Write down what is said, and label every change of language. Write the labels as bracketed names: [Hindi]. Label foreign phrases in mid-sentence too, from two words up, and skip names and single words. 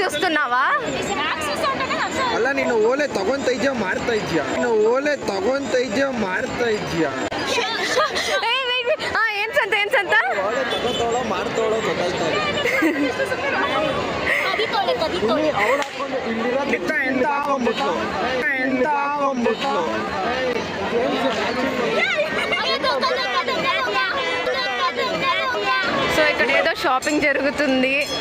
[Telugu] చూస్తున్నావా? [Kannada] ಅಲ್ಲ ನೀನು ಓಲೆ ತಗೊಂತ ಇದೆಯಾ ಮಾಡ್ತಾ ಇದೆಯಾ? ನೀನು ಓಲೆ ತಗೊಂತ ಇದೆಯಾ ಮಾಡ್ತಾ ಇದೆಯಾ? ಏನ್ ಸಂತ ಓಲೆ ತಗೋತಾವಳೋ ಮಾಡ್ತಾವಳೋ ಗೊತ್ತಾಯ್ತಾ ಇಲ್ಲ. ಅವಳು ಹಾಕೊಂಡು ಇಲ್ಲಿರೋದು ಎಂತ ಹಾಕೊಂಡ್ಬಿಟ್ಲು ಎಂತ ಹಾಕೊಂಡ್ಬಿಟ್ಲು. [Telugu] సో ఇక్కడ ఏదో షాపింగ్ జరుగుతుంది.